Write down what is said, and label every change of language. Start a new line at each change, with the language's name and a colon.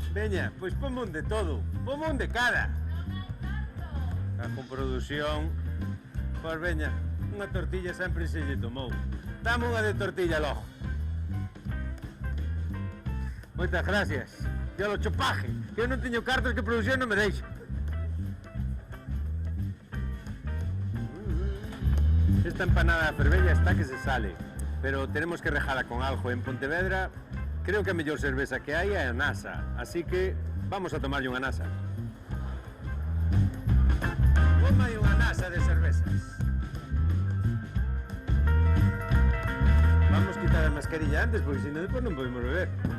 Galician: Veña, pois ponme un de todo, ponme un de cada. Con produción. Pois veña, unha tortilla sempre se lle tomou. Dame unha de tortilla logo. Moitas gracias. Que lo chopaje, que eu non teño cartas que produción non me deixa.
Spanish: Esta empanada de Fervella está que se sale, pero tenemos que rejala con algo.
Galician: En Pontevedra creo que a mellor cerveza que hai é a Nasa, así que vamos a tomarlle unha Nasa. Toma aí unha Nasa de cervezas. Vamos quitar a mascarilla antes, porque senón depois non podemos beber.